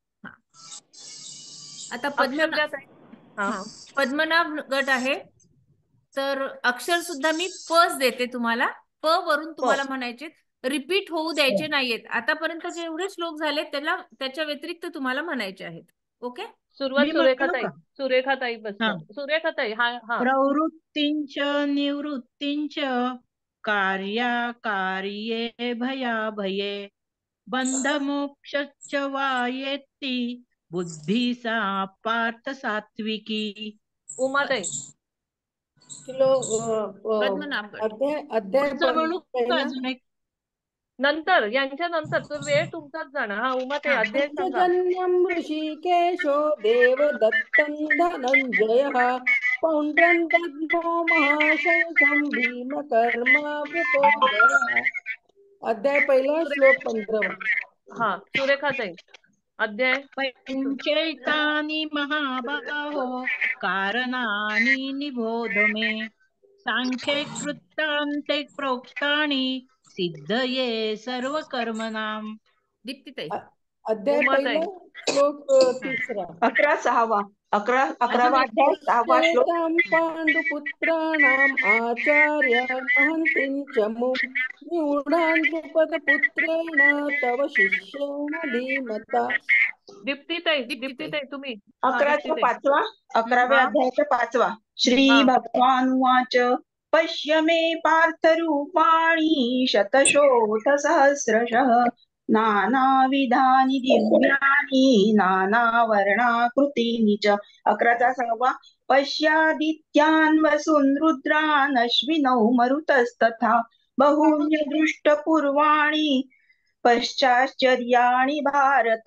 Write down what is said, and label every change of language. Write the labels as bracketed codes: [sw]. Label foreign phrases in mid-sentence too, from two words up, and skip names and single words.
[mr] आता पद्मनाभ गट आहे, तर अक्षर सुद्धा मी पच देते तुम्हाला. प वरून तुम्हाला म्हणायचे, रिपीट होऊ द्यायचे नाहीयेत. आतापर्यंत जेवढे श्लोक झाले त्याच्या व्यतिरिक्त तुम्हाला म्हणायचे आहेत. ओके. सुरुवात सुरेखाताई बसणार. सुरेखाताई हा. [sa] प्रवृत्तींच निवृत्तींच कार्ये भये बंधमोक्षश्च वायेत्ती बुद्धी सा पार्थ सात्विकी. [mr] उमाताई. अध्याय पहिला नंतर यांच्या नंतर तो वेळ तुमचाच जाणार. हा उमाताई अध्याय सांगा. [sa] जन्यम ऋषिकेशो देवदत्तं धनंजयः पौंड्रं दद्मो महाशंखं भीमकर्मावृकोदरः. [mr] अध्याय पहिला श्लोक 15. हा सुरेखाताई अध्याय. [sa] पंचैतानि महाबाहो कारणानि निबोध मे सांख्ये कृतान्ते प्रोक्तानि सिद्धये सर्व कर्मणाम. [mr] दीप्तीताई. अध्याय पहिला श्लोक 3. 11वा अध्याय 6वा श्लोक. [sa] पांडुपुत्राणाम आचार्य महंतीं च निवृणां द्रुपदपुत्रेण तव शिष्येण धीमता. [mr] दीप्तीताई तुम्ही. 11व्या अध्यायाचा 5वा. [sa] श्री भगवानुवाच पश्य मे पार्थरूपाणि शतशोथ सहस्रशः नानाविधानि दिव्यानि नानावर्णाकृतीनि च. [mr] 11वा. [sa] पश्यादित्यान् वसून् रुद्रान् अश्विनौ मरुतस्तथा बहून्यदृष्टपूर्वाणि पश्चाश्चर्याणि भारत.